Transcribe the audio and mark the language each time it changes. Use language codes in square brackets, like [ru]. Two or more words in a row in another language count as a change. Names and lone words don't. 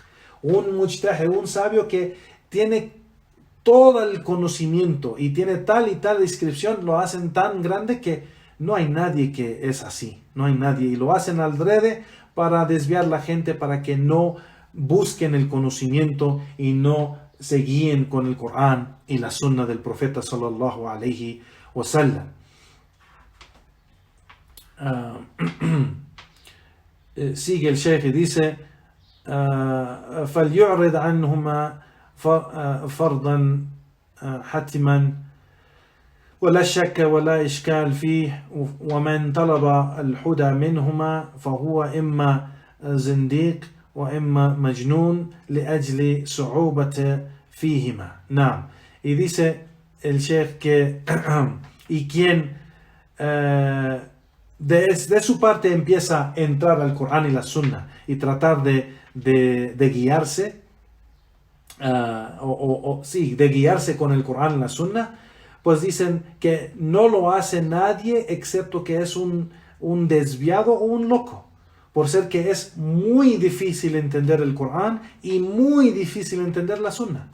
[es] Un mujtahid, un sabio que tiene todo el conocimiento y tiene tal y tal descripción, lo hacen tan grande que no hay nadie que es así. No hay nadie. Y lo hacen adrede para desviar la gente, para que no busquen el conocimiento y no se guíen con el Corán y la Sunna del profeta [ar] صلى الله عليه وسلم. [es] Sigue el Sheikh y dice, [ar] فليعرض عنهما فرضا حتما ولا شك ولا إشكال فيه ومن طلب الهدى منهما فهو إما زنديق وإما مجنون لأجل صعوبة فيهما. نعم. [es] Y dice el Sheikh que y quien de su parte empieza a entrar al Corán y la Sunna y tratar de guiarse de guiarse con el Corán y la Sunna, pues dicen que no lo hace nadie excepto que es un desviado o un loco, por ser que es muy difícil entender el Corán y muy difícil entender la Sunna.